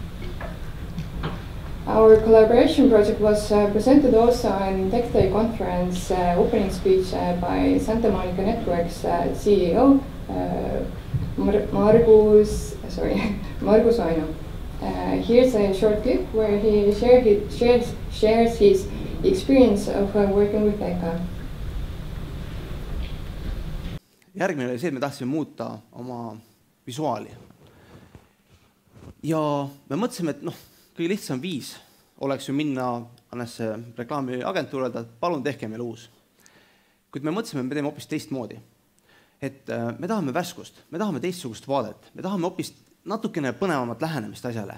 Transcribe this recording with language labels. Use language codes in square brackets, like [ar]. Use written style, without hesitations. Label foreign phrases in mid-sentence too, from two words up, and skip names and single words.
[en] Our collaboration project was presented also in Tech Day conference opening speech by Santa Monica Networks CEO Margus Aino. Here's a short clip where he shares his experience of working with EKA. [et] Järgmine oli see, et me tahtsime muuta oma visuaali. Ja me mõtlesime, et kõige lihtsam viis oleks ju minna annesse reklaamiagentuuri öelda, et palun tehke meile uus. Kuid me mõtlesime, et me teeme hoopis teistmoodi. Et me tahame värskust, me tahame teistsugust vaadet, me tahame hoopis natukene põnevamat lähenemist asjale.